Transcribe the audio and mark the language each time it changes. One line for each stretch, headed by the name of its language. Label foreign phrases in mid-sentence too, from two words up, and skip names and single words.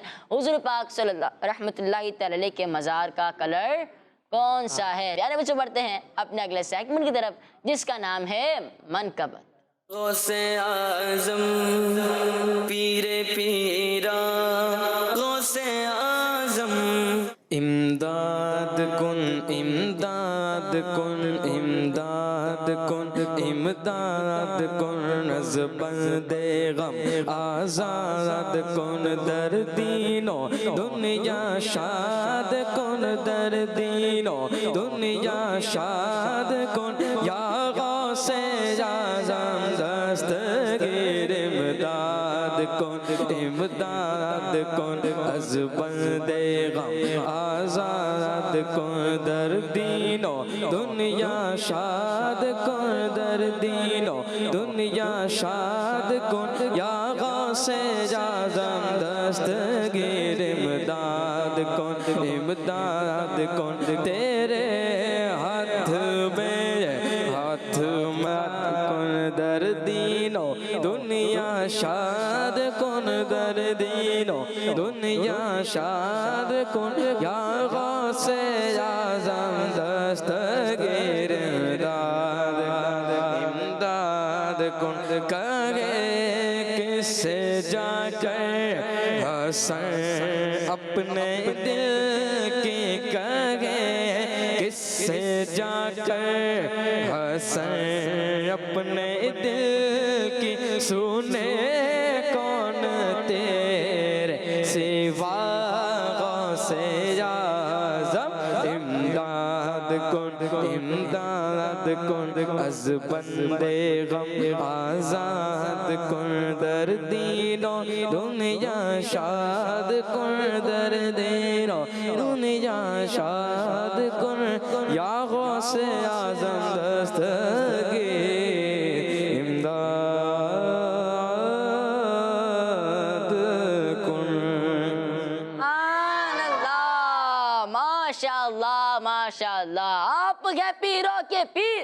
Urdu: حضور پاک
Arabic: صلی اللہ رحمۃ اللہ تعالی علیہ
Urdu: کے مزار کا کلر کون سا ہے؟ پیارے بچوں بڑھتے ہیں اپنے اگلے سیگمنٹ کی طرف جس کا نام ہے منقبت.
Persian: غوث اعظم پیر پیرا غوث اعظم امداد کن امداد کن امداد کن امداد کن از بند غم آزاد کن در دین و دنیا شاد کن در دین و دنیا شاد کن یا غوث اعظم دستگیر امداد کن امداد کن از بند غم آزاد کن در دین و دنیا شاد کن در دین و دنیا شاد کن یا غوث اعظم دستگیر امداد کن امداد کن
Urdu: تیرے ہاتھ میں ہاتھ مت
Persian: کن در دین و دنیا شاد کن در دین و دنیا شاد کن یا غوث اعظم دستگیر امداد امداد کن
Urdu: کہے کس سے جا کر حسن اپنے دل کی کہے کس سے جا کر حسن اپنے دل کی سنے کون تیرے سوا
Persian: غوث اعظم امداد کن امداد کن از بند غم آزاد کن در دین و دنیا شاد کن در دین و دنیا شاد کن یا غوث اعظم دستگیر امداد کن.
Arabic: سبحان اللہ، ماشاء اللہ ماشاء اللہ.
Urdu: آپ کے پیروں کے پیر،